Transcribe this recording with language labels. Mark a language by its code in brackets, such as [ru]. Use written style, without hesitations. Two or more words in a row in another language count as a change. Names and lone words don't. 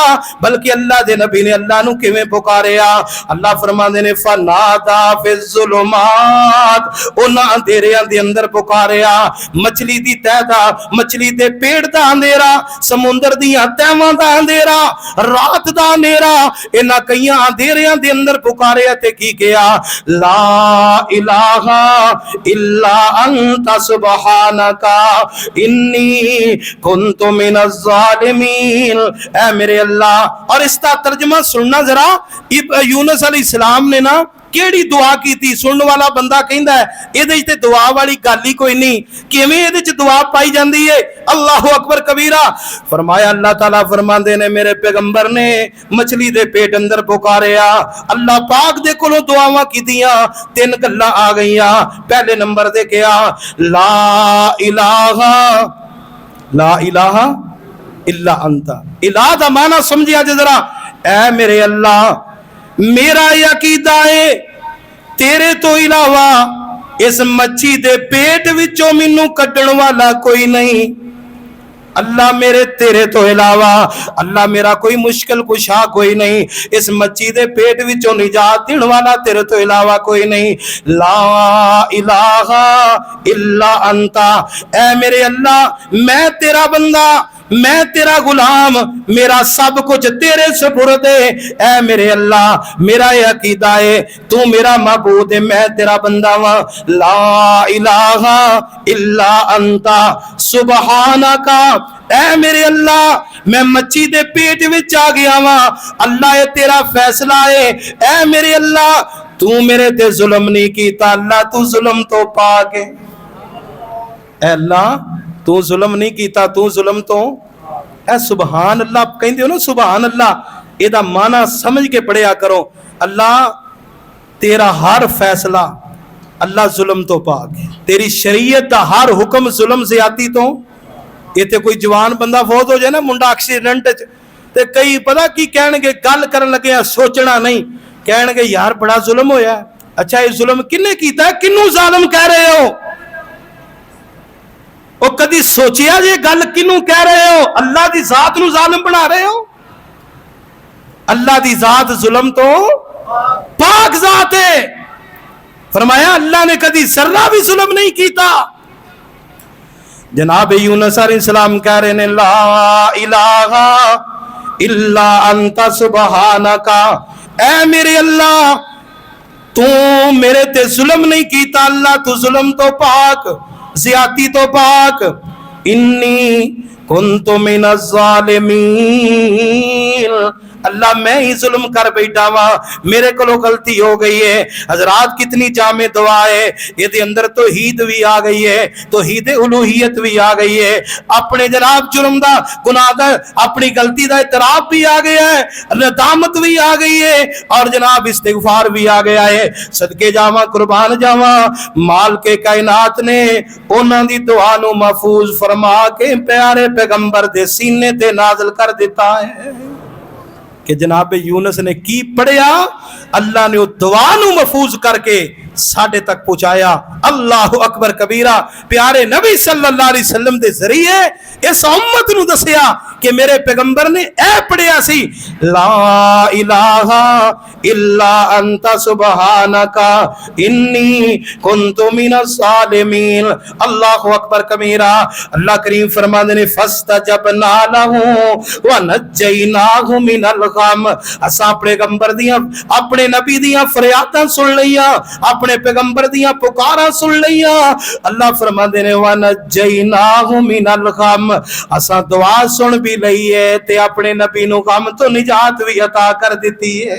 [pa] بلکہ اللہ دے نبی نے اللہ نوں کویں پکاریا؟ اللہ فرماندے نے [ar] فنادى في الظلمات, [pa] اونہاں اندھیریاں دے اندر پکاریا. مچھلی دی تہہ دا، مچھلی دے پیٹ دا اندھیرا، سمندر دیاں تہواں دا اندھیرا، رات دا اندھیرا، انہاں کئیاں دے اندر پکارے تے کی کیا? [ar] لا إله إلا أنت سبحانك إني كنت من الظالمين. [pa] اے میرے اللہ. اور اسکا ترجمہ سننا ذرا، یونس علیہ السلام نے نا کیہڑی دعا کی تھی? سننے والا بندہ کہتا ہے یہ تے دعا والی گل ای کوئی نہیں، کویں یہ دعا پائی جاتی ہے? [ar] الله أكبر كبيرا. [pa] فرمایا اللہ تعالیٰ فرماتے نے میرے پیغمبر نے مچھلی دے پیٹ اندر پکاریا، اللہ پاک دے کولوں دعاواں کیتیاں، تن گلاں آ گئیاں. پہلے نمبر تے کہا [ar] لا إله، لا إله إلا أنت. [pa] الٰہ دا معنی سمجھیا ذرا، اے میرے اللہ میرا عقیدہ ہے تیرے تو علاوہ اس مچھی دے پیٹ وچوں مینوں کڈھن والا کوئی نہیں. اللہ میرے تیرے تو علاوہ، اللہ میرا کوئی مشکل کشا کوئی نہیں، اس مچھی دے پیٹ وچوں نجات دینے والا تیرے تو علاوہ کوئی نہیں. [ar] لا إله إلا أنت. [pa] اے میرے اللہ میں تیرا بندہ، میں تیرا غلام، میرا سب کچھ تیرے سپرد ہے. اے میرے اللہ میرا یہ عقیدہ ہے تو میرا معبود ہے، میں تیرا بندہ واں. [ar] لا إله إلا أنت سبحانك. [pa] اے میرے اللہ میں مچھی دے پیٹ وچ آ گیا واں، اللہ یہ تیرا فیصلہ ہے. اے میرے اللہ تو میرے تے ظلم نہیں کیتا، اللہ تو ظلم تو پاک ہے. اے اللہ تو ظلم نہیں کیتا، تو ظلم تو اے [ar] سبحان الله [pa] کہتے ہو نا, [ar] سبحان الله [pa] ایدا معنی سمجھ کے پڑھیا کرو. اللہ تیرا ہر فیصلہ اللہ ظلم تو پاک ہے، تیری شریعت کا ہر حکم ظلم زیادتی تو. اتنے کوئی جوان بندہ فوت ہو جائے نا منڈا ایکسیڈنٹ تے کئی پتہ کی کہنگے، گل کرن لگے سوچنا نہیں، کہنگے یار بڑا ظلم ہویا. اچھا یہ ظلم کنے کیتا، کنوں ظالم کہہ رہے ہو? او کدی سوچیا جے گل کنوں کہہ رہے ہو? اللہ دی ذات نوں ظالم بنا رہے ہو؟ اللہ دی ذات ظلم تو پاک ذات ہے. فرمایا اللہ نے کدی ذرہ بھی ظلم نہیں کیتا. جناب یونس علیہ السلام کہہ رہے نے [ar] لا إله إلا أنت سبحانك. [pa] اے میرے اللہ تو میرے تے ظلم نہیں کیتا، اللہ تو ظلم تو پاک، زیادتی تو پاک. [ar] إني كنت من الظالمين. [pa] اللہ میں ای ظلم کر بیٹھا واں، میرے کو غلطی ہو گئی ہے. حضرات کتنی جامع دعا ہے، یہ اندر توحید بھی آ گئی ہے، توحید الوہیت بھی آ گئی ہے، اپنے جناب جرم دا گناہ دا اپنی غلطی کا اعتراف بھی آ گیا ہے، ندامت بھی آ گئی ہے اور جناب استغفار بھی آ گیا ہے. صدقے جاواں قربان جاواں، مال کے کائنات نے انہاں دی دعا نوں محفوظ فرما کے پیارے پیغمبر دے سینے تے نازل کر دتا ہے. کہ جناب یونس نے کی پڑھیا, اللہ نے وہ دعا نو محفوظ کر کے ساڈے تک پہنچایا. [ar] اللہ اکبر کبیرہ. [pa] پیارے نبی [ar] صلی اللہ علیہ وسلم [pa] دے ذریعے اس امت نو دسیا کہ میرے پیغمبر نے اے پڑھیا سی, [ar] لا الہ الا انت سبحانک انی کنت من الظالمین. اللہ اکبر کبیرہ. [pa] اللہ کریم فرماندے نے [ar] فاستجبنا لہ ونجیناہ من الغم. [pa] اساں پیغمبر دیاں اپنے نبی دیاں فریاداں سن لیاں, اپنے پیغمبر دیاں پکاراں سن لیاں. اللہ فرماندے نے [ar] ونجیناہ من الغم, [pa] اساں دعا سن بھی لئیے تے اپنے نبی نو غم تو نجات بھی عطا کر دیتی ہے.